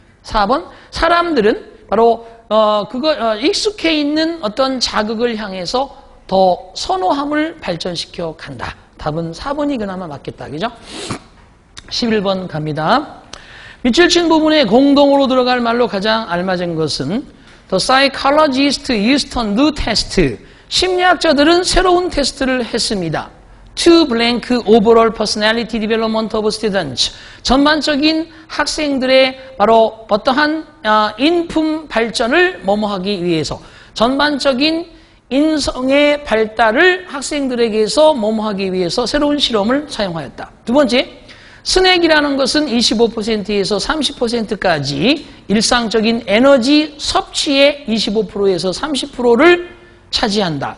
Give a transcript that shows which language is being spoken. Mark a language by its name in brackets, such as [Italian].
[Korean] 4번, 사람들은 바로 익숙해 있는 어떤 자극을 향해서 더 선호함을 발전시켜 간다. 답은 4번이 그나마 맞겠다. 그죠? 11번 갑니다. 밑줄 친 부분에 공동으로 들어갈 말로 가장 알맞은 것은 [English] The psychologist used a new test. [Korean] 심리학자들은 새로운 테스트를 했습니다. [English] To blank overall personality development of students. [Korean] 전반적인 학생들의 바로 어떠한 인품 발전을 뭐뭐하기 위해서 전반적인 인성의 발달을 학생들에게서 뭐뭐하기 위해서 새로운 실험을 사용하였다. 두 번째, 스낵이라는 것은 25%에서 30%까지 일상적인 에너지 섭취의 25%에서 30%를 차지한다.